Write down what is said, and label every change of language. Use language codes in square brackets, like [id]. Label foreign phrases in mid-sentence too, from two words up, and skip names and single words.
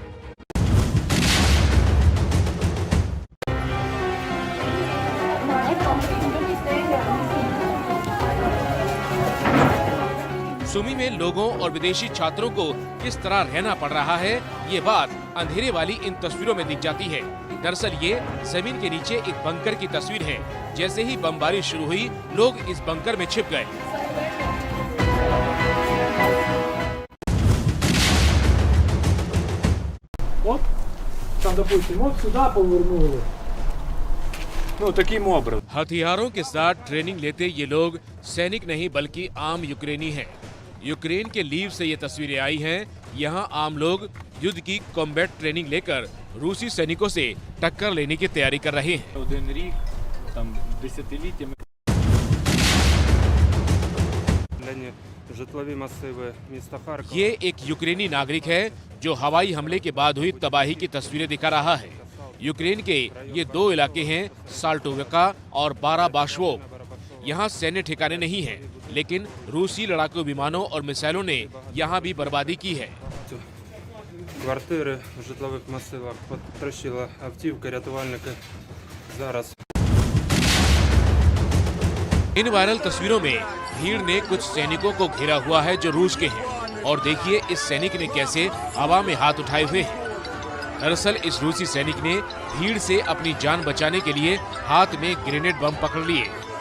[hi] सूमी में लोगों और विदेशी छात्रों को किस तरह रहना पड़ रहा है, ये बात अंधेरे वाली इन तस्वीरों में दिख जाती है। दरअसल ये जमीन के नीचे एक बंकर की तस्वीर है। जैसे ही बमबारी शुरू हुई, लोग इस बंकर में छिप गए। [ru] Вот, там, допустим, вот сюда повернули. Ну, таким образом. [hi] हथियारों के साथ ट्रेनिंग लेते ये लोग सैनिक नहीं बल्कि आम यूक्रेनी हैं। यूक्रेन के लीव से ये तस्वीरें आई हैं। यहाँ आम लोग युद्ध की [en] combat training [hi] लेकर रूसी सैनिकों से टक्कर लेने की तैयारी कर रहे हैं। [uk] Один рік, там, десятиліттями. житлові масиви міста Харкова. [hi] ये एक यूक्रेनी नागरिक है जो हवाई हमले के बाद हुई तबाही की तस्वीरें दिखा रहा है। यूक्रेन के ये 2 इलाके हैं, साल्टोविका और बाराबाशवो। यहाँ सैन्य ठिकाने नहीं हैं, लेकिन रूसी लड़ाकू विमानों और मिसाइलों ने यहाँ भी बर्बादी की है। [uk] Квартири в житлових масивах потрощила автівка, рятувальники зараз. [hi] इन वायरल तस्वीरों में भीड़ ने कुछ सैनिकों को घेरा हुआ है जो रूस के हैं, और देखिए इस सैनिक ने कैसे हवा में हाथ उठाए हुए हैं। दरअसल इस रूसी सैनिक ने भीड़ से अपनी जान बचाने के लिए हाथ में ग्रेनेड बम पकड़ लिए।